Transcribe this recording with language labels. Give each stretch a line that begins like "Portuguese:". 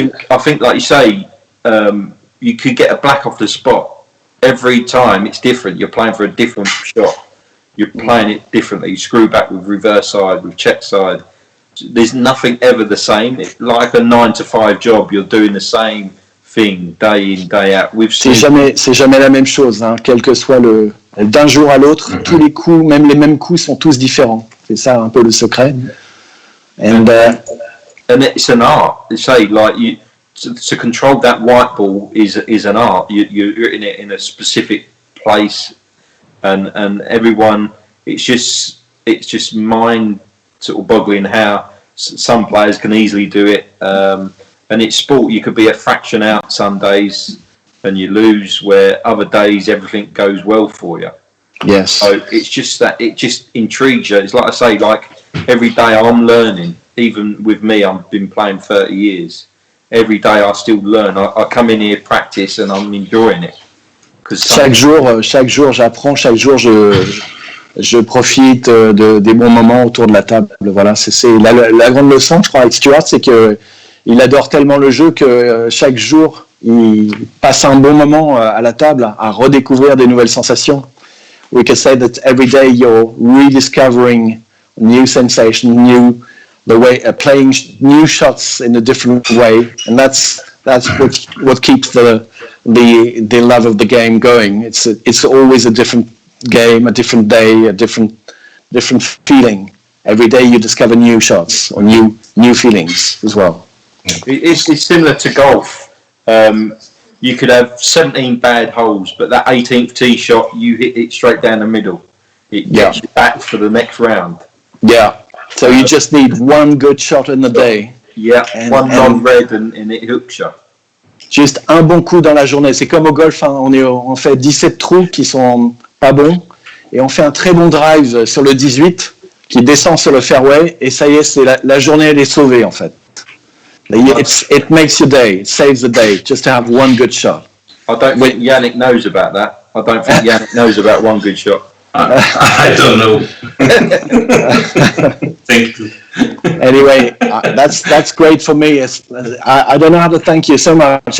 English: I think, like you say, you could get a black off the spot. Every time it's different. You're playing for a different shot. You're playing it differently. You screw back with reverse side, with check side. There's nothing ever the same. It's like a 9-to-5 job. You're doing the same thing day in, day out.
French: C'est jamais la même chose, hein. Quel que soit d'un jour à l'autre, tous les coups, même les mêmes coups, sont tous différents. C'est ça un peu le secret. And
English: it's an art. They say to control that white ball is an art. You're in it in a specific place, and everyone. It's just mind sort of boggling how some players can easily do it. And it's sport. You could be a fraction out some days and you lose, where other days everything goes well for you. Yes. So it's just that it just intrigues you. It's like I say, like every day I'm learning. Even with me, I've been playing 30 years. Every day I still learn. I come in here, practice, and I'm enjoying it.
French: Chaque jour j'apprends. Chaque jour je profite des bons moments autour de la table. Voilà, c'est la grande leçon, je crois, avec Stuart, c'est que il adore tellement le jeu que chaque jour il passe un bon moment à la table à redécouvrir des nouvelles sensations.
English: We can say that every day you're rediscovering new sensation, the way playing new shots in a different way, and that's what keeps the love of the game going. It's always a different game, a different day, a different feeling. Every day you discover new shots or new feelings as well. It's similar to golf. You could have 17 bad holes, but that 18th tee shot, you hit it straight down the middle. It gets you back for the next round. Yeah. So you just need one good shot in the day. Yeah, one non-red and it hooks you.
French: Juste un bon coup dans la journée. C'est comme au golf, hein. On fait 17 trous qui sont pas bons et on fait un très bon drive sur le 18 qui descend sur le fairway et ça y est, la journée elle est sauvée en fait.
English: It makes your day, it saves the day, just to have one good shot. I don't think Yannick knows about that. I don't think Yannick knows about one good shot. I don't know. Thank you. Anyway, that's great for me. I don't know how to thank you so much.